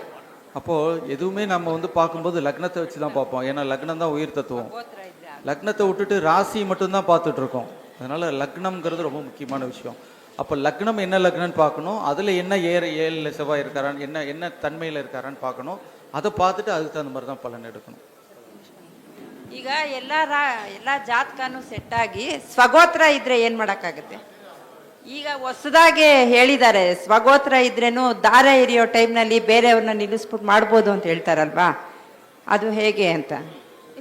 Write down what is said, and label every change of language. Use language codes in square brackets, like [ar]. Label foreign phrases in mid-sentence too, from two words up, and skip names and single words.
[ta] அப்போது எதுவுமே நம்ம வந்து பார்க்கும்போது லக்னத்தை வச்சு தான் பார்ப்போம். ஏன்னா லக்னம் தான் உயிர் தத்துவம். லக்னத்தை விட்டுட்டு ராசி மட்டும்தான் பார்த்துட்டு இருக்கோம். அதனால் லக்னம்ங்கிறது ரொம்ப முக்கியமான விஷயம். அப்போ லக்னம் என்ன லக்னம்னு பார்க்கணும். அதில் என்ன 7 செவ்வாய் இருக்காரான்னு என்ன தன்மையில் இருக்காரான்னு பார்க்கணும். அதை பார்த்துட்டு அதுக்கு தகுந்த மாதிரி தான் பலன் எடுக்கணும். [kn] ಈಗ ಎಲ್ಲ ಜಾತಕನೂ ಸೆಟ್ ಆಗಿ ಸ್ವಗೋತ್ರ ಇದ್ರೆ ಏನ್ ಮಾಡಕ್ಕಾಗತ್ತೆ? ಈಗ ಹೊಸದಾಗಿ ಹೇಳಿದ್ದಾರೆ, ಸ್ವಗೋತ್ರ ಇದ್ರೇನು ದಾರ ಹಿರಿಯೋ ಟೈಮ್ನಲ್ಲಿ ಬೇರೆಯವ್ರನ್ನ ನಿಲ್ಲಿಸ್ಬಿಟ್ಟು ಮಾಡ್ಬೋದು ಅಂತ ಹೇಳ್ತಾರಲ್ವಾ, ಅದು ಹೇಗೆ ಅಂತ